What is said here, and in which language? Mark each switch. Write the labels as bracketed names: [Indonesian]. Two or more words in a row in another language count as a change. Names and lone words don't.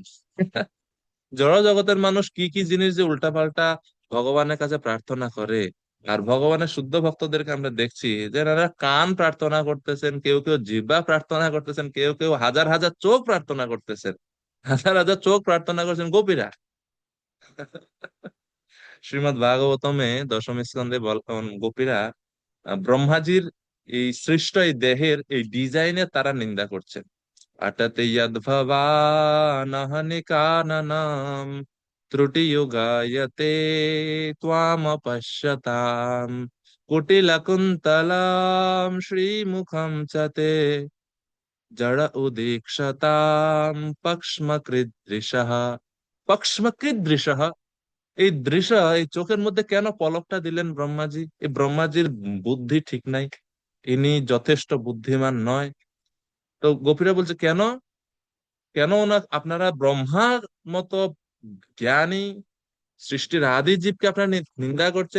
[Bangla] জড় জগতের মানুষ কি কি জিনিস যে উল্টাপাল্টা ভগবানের কাছে প্রার্থনা করে, আর ভগবানের শুদ্ধ ভক্তদেরকে আমরা দেখছি যে এনারা কান প্রার্থনা করতেছেন, কেউ কেউ জিহ্বা প্রার্থনা করতেছেন, কেউ কেউ হাজার হাজার চোখ প্রার্থনা করতেছেন, হাজার হাজার চোখ প্রার্থনা করছেন গোপীরা। শ্রীমদ্ ভাগবতমে দশম স্কন্ধে গোপীরা ব্রহ্মাজির এই সৃষ্ট এই দেহের এই ডিজাইনের তারা নিন্দা করছেন। [Sanskrit] अटति यद्भवानहनि काननम् त्रुटियुगायते त्वामपश्यताम् कुटिलकुन्तलां श्रीमुखं च ते जड उदीक्षताम् पक्ष्मकृदृशः। [Bangla] পক্ষ্মকৃদৃশः, এই দৃশ্য, এই চোখের মধ্যে কেন পলকটা দিলেন ব্রহ্মাজি? এই ব্রহ্মাজির বুদ্ধি ঠিক নাই, ইনি যথেষ্ট বুদ্ধিমান নয়। তো গোপীরা বলছে কেন, কেন আপনারা ব্রহ্মার মতো জ্ঞানী সৃষ্টির আদি জীবকে আপনারা নিন্দা করছেন?